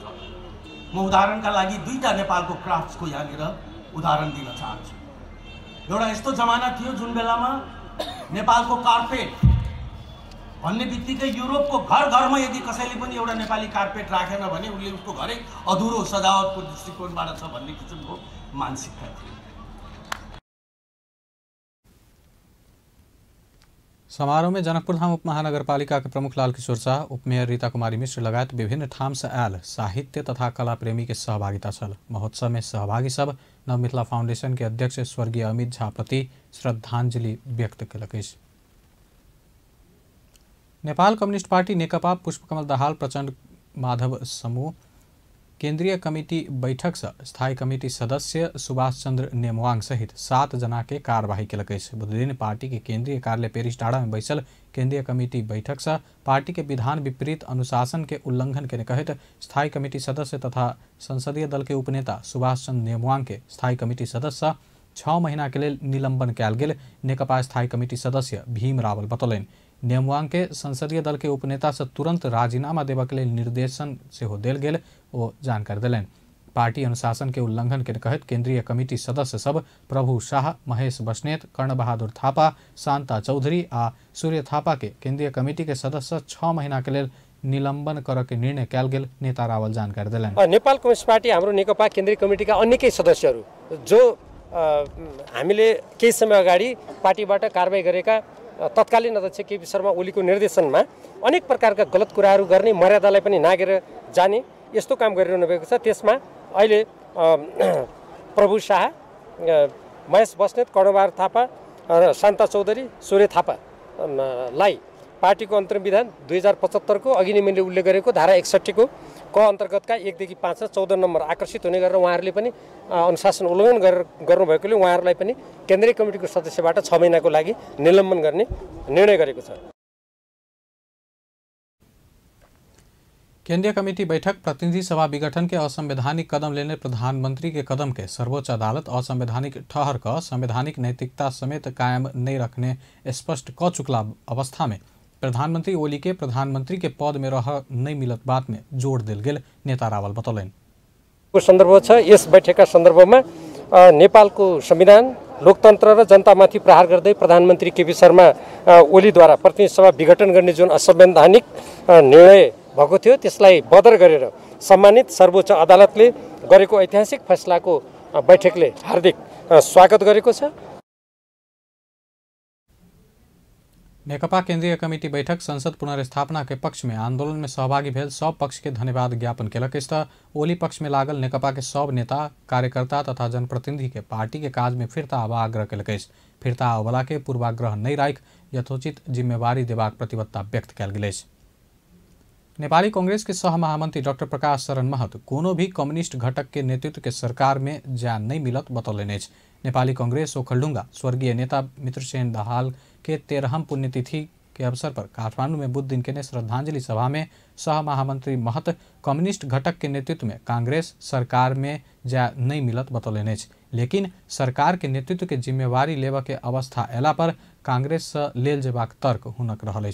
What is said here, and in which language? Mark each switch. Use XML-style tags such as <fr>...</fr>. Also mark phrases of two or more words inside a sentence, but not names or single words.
<ne>म उदाहरणका लागि दुईटा नेपालको क्राफ्ट्सको यहाँनिर उदाहरण दिन चाहन्छु। एउटा यस्तो जमाना थियो जुन बेलामा नेपालको कार्पेट भन्ने बित्तिकै युरोपको घर घरमा यदि कसैले पनि एउटा नेपाली कार्पेट राखेन भने उसले उसको घरै अधुरो सजावटको दृष्टिकोणबाट छ भन्ने किसिमको मानसिकता थियो।</ne> <mai>समारोह में जनकपुर धाम उपमहानगरपालिका के प्रमुख लाल किशोर शाह, उपमेयर रीता कुमारी मिश्र लगायत विभिन्न ठाम से आयल साहित्य तथा कला प्रेमी के सहभागिता छल। महोत्सव में सहभागी सब नव मिथिला फाउंडेशन के अध्यक्ष स्वर्गीय अमित झा प्रति श्रद्धांजलि व्यक्त कयलक। नेपाल कम्युनिस्ट पार्टी नेकपा पुष्पकमल दाहाल प्रचंड माधव समूह केंद्रीय कमिटी बैठक से स्थायी कमिटी सदस्य सुभाष चंद्र नेमवांग सहित 7 जना के कार्यवाही कयलक। बुध दिन पार्टी के केंद्रीय कार्यालय पेरिस टाड़ा में बैसल केंद्रीय कमिटी बैठक से पार्टी के विधान विपरीत अनुशासन के उल्लंघन के कहत स्थायी कमिटी सदस्य तथा संसदीय दल के उपनेता सुभाष चंद्र नेमवांग के स्थायी कमिटी सदस्य 6 महीना के लिए निलंबन कयल गेल नेकपा स्थायी कमिटी सदस्य भीम रावल बतौलनि। नेमवांग के संसदीय दल के उपनेता से तुरंत राजीनामा देवा के लिए निर्देशन से हो देल गेल वो जानकारी दिलन। पार्टी अनुशासन के उल्लंघन के कहत केंद्रीय कमिटी सदस्य सब प्रभु शाह, महेश बस्नेत, कर्ण बहादुर थापा, शांता चौधरी आ सूर्य थापा के केंद्रीय कमिटी के सदस्य 6 महीना के लिए निलंबन कर के निर्णय कयल गेल नेता रावल जानकारी दिलन।</mai> <ne>नेपाल कम्युनिस्ट पार्टी हाम्रो नेकपा केन्द्रीय कमिटीका अन्यकै सदस्यहरू जो हामीले केही समय अगाडि पार्टीबाट कारबाही गरेका तत्कालीन अध्यक्ष केपी शर्मा ओलीको निर्देशनमा अनेक प्रकारका गलत कुराहरू गर्ने, मर्यादालाई पनि नागेर जाने यस्तो काम गरिरहनु भएको छ। त्यसमा अहिले प्रभु शाह, महेश बस्नेत, कर्णबहादुर थापा र शान्ता चौधरी, सूर्य थापालाई पार्टीको अन्तरिम विधान 2075 को अघि नै मैले उल्लेख गरेको धारा 61 को अन्तर्गतका 1 देखि 5 14 नम्बर आकर्षित हुने गरेर उहाँहरूले पनि अनुशासन उल्लङ्घन गर्नुभएकोले उहाँहरूलाई पनि केन्द्रीय कमिटीको सदस्यबाट 6 महिनाको लागि निलम्बन गर्ने निर्णय गरेको छ।</ne> <mai>केंद्रीय कमेटी बैठक प्रतिनिधि सभा विघटन के असंवैधानिक कदम लेने प्रधानमंत्री के कदम के सर्वोच्च अदालत असंवैधानिक ठहर कर संवैधानिक नैतिकता समेत कायम नहीं रखने स्पष्ट क चुकला अवस्था में प्रधानमंत्री ओली के प्रधानमंत्री के पद में रह नहीं मिलत बात में जोड़ दिल गेल नेता रावल बतौलन।</mai> <ne>संदर्भ छ यस बैठकका सन्दर्भमा नेपालको संविधान लोकतन्त्र र जनतामाथि प्रहार गर्दै प्रधानमन्त्री केपी शर्मा ओलीद्वारा प्रतिनिधि सभा विघटन गर्ने जुन असंवैधानिक निर्णय भएको थियो त्यसलाई बदर गरेर सम्मानित सर्वोच्च अदालतले गरेको ऐतिहासिक फैसलाको बैठकले हार्दिक स्वागत गरेको छ।</ne> <mai>नेकपा केन्द्रीय कमिटी बैठक संसद पुनर्स्थापना के पक्ष में आंदोलन में सहभागी भेल सब पक्ष के धन्यवाद ज्ञापन केलक। इस ओली पक्ष में लागल नेकपा के सब नेता कार्यकर्ता तथा जनप्रतिनिधि के पार्टी के काज में फिरता आवा आग्रह केलक। फिरता आवला के पूर्वाग्रह नहीं राख यथोचित जिम्मेवारी देबाक प्रतिबद्धता व्यक्त कयल गेल। नेपाली कांग्रेस के सह महामंत्री डॉक्टर प्रकाश शरण महत कोनो भी कम्युनिस्ट घटक के नेतृत्व के सरकार में जान नहीं मिलत बतौलनि। नेपाली कांग्रेस ओखलढुंगा स्वर्गीय नेता मित्रसेन दाहाल के 13हम पुण्यतिथि के अवसर पर काठमांडू में बुध दिन के श्रद्धांजलि सभा में सह महामंत्री महत कम्युनिस्ट घटक के नेतृत्व में कांग्रेस सरकार में जा नहीं मिलत बतौलनि। लेकिन सरकार के नेतृत्व के जिम्मेवारी लेवा के अवस्था एला पर कांग्रेस लेल जेबाक तर्क हुनक रहल।</mai>